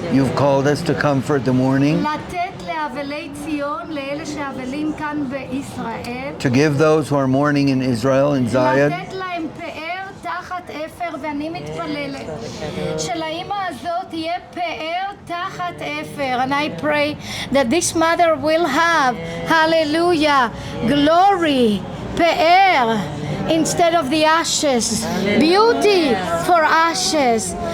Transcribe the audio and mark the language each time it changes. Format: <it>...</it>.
<en>you've called us to comfort the mourning,</en> <he>לתת לאבלי ציון, לאלה שאבלים כאן בישראל,</he> <en>to give those who are mourning in Israel and Zion,</en> <he>לתת להם פאר תחת אפר, ואני מתפללת שלאמא הזאת יהיה פאר תחת אפר.</he> <en>And I pray that this mother will have, hallelujah, glory, פאר, instead of the ashes, beauty for ashes.</en>